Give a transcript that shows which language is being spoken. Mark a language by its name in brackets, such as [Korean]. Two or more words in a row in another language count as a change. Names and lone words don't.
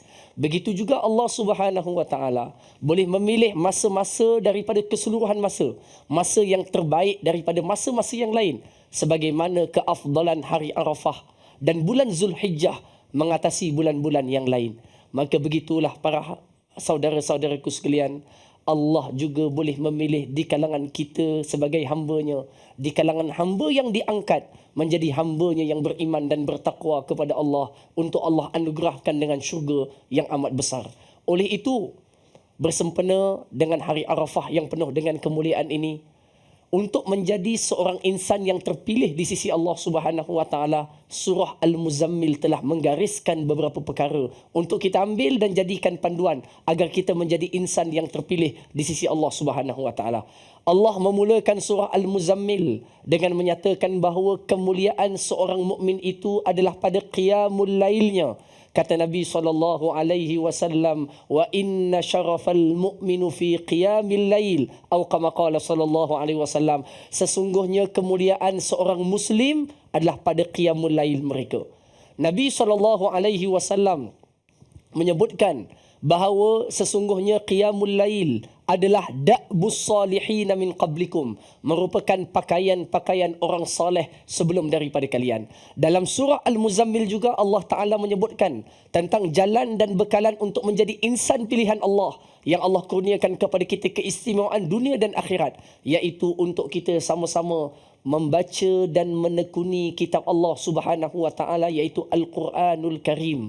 [Malay] Begitu juga Allah [Arabic] سبحانه وتعالى [Malay] boleh memilih masa-masa daripada keseluruhan masa yang terbaik daripada masa-masa yang lain sebagaimana keafdalan hari Arafah dan bulan Zulhijjah mengatasi bulan-bulan yang lain. Maka begitulah para saudara-saudaraku sekalian, Allah juga boleh memilih di kalangan kita sebagai hamba-Nya, di kalangan hamba yang diangkat menjadi hamba-Nya yang beriman dan bertakwa kepada Allah untuk Allah anugerahkan dengan syurga yang amat besar. Oleh itu, bersempena dengan hari Arafah yang penuh dengan kemuliaan ini, untuk menjadi seorang insan yang terpilih di sisi Allah [Arabic] سبحانه وتعالى, [Malay] surah Al-Muzammil telah menggariskan beberapa perkara untuk kita ambil dan jadikan panduan agar kita menjadi insan yang terpilih di sisi Allah [Arabic] سبحانه وتعالى. [Malay] Allah memulakan surah Al-Muzammil dengan menyatakan bahawa kemuliaan seorang mukmin itu adalah pada qiyamul lailnya. Kata Nabi SAW, [Arabic] وإن شرف المؤمن في قيام الليل, [Malay] atau [Arabic] كما قال [Malay] SAW, sesungguhnya kemuliaan seorang muslim adalah pada [Arabic] قيام الليل [Malay] mereka. Nabi SAW menyebutkan bahawa sesungguhnya [Arabic] قيام الليل [Malay] adalah [Arabic] دأب الصالحين من قبلكم, [Malay] merupakan pakaian-pakaian orang saleh sebelum daripada kalian. Dalam surah Al-Muzammil juga Allah Ta'ala menyebutkan tentang jalan dan bekalan untuk menjadi insan pilihan Allah yang Allah kurniakan kepada kita keistimewaan dunia dan akhirat, iaitu untuk kita sama-sama membaca dan menekuni kitab Allah [Arabic] سبحانه وتعالى, [Malay] iaitu Al-Quranul Karim.